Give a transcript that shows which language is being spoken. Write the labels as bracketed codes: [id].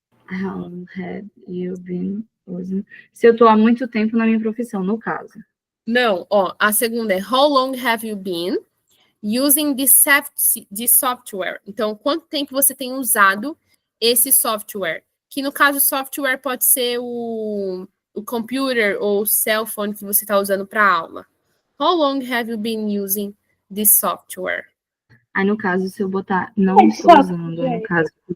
[en] How long have you been using? [pt] Se eu estou há muito tempo na minha profissão, no caso. Não, ó, a segunda é [en] how long have you been using this software? [pt] Então, quanto tempo você tem usado esse software? Que no caso, software pode ser o computer ou o cell phone que você está usando para aula. [en] How long have you been using this software? [pt] Aí, no caso, se eu botar não estou usando, no caso,